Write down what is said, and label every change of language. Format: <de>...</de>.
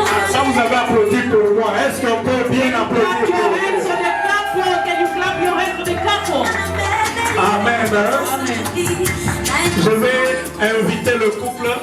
<fr>Ça vous avez applaudi pour moi. Est-ce qu'on peut bien applaudir</fr> <en>Clap your hands for the couple. Can you clap your hands for the couple? Amen.</en> <fr>Je vais inviter le couple.</fr>